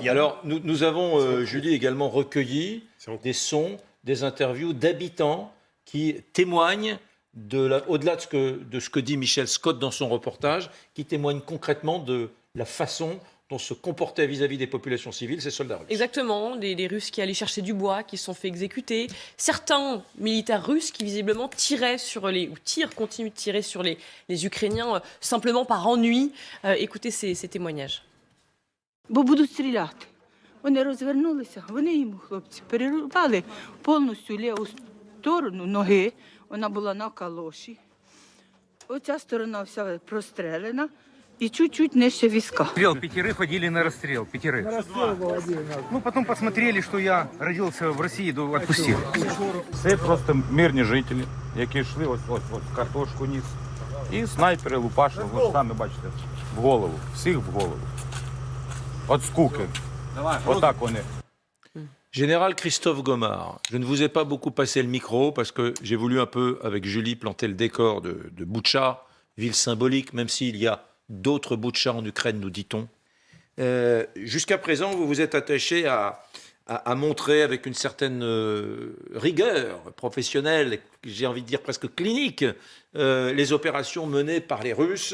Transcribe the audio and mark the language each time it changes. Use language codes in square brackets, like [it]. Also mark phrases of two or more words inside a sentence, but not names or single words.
[fr] Et alors, nous avons, Julie, également recueilli des sons, des interviews d'habitants qui témoignent, au-delà de ce que dit Michel Scott dans son reportage, qui témoignent concrètement de la façon dont se comportaient vis-à-vis des populations civiles ces soldats russes. Exactement, des Russes qui allaient chercher du bois, qui se sont fait exécuter. Certains militaires russes qui visiblement continuent de tirer sur les Ukrainiens simplement par ennui. Écoutez ces témoignages. [uk] Бо будуть стріляти. Вони розвернулися, вони йому, хлопці, перерубали повністю ліву сторону ноги. Вона була на калоші. Оця сторона вся прострелена. И чуть-чуть нижче виска. [ru] 5 ходили на расстрел, 5. Ну, потом посмотрели, что я родился в России, то отпустили. [uk] Це просто мирні жителі, які йшли ось картошку ніс. І снайпери лупашили, ви самі бачите, в голову, всіх в голову. [ru] От скуки. [uk] Отак вони. [fr] Général Christophe Gomard, je ne vous ai pas beaucoup passé le micro parce que j'ai voulu un peu, avec Julie, planter le décor de Boutcha, ville symbolique, même s'il y a d'autres Boutcha en Ukraine, nous dit-on. Jusqu'à présent, vous vous êtes attaché à montrer avec une certaine rigueur professionnelle, j'ai envie de dire presque clinique, les opérations menées par les Russes.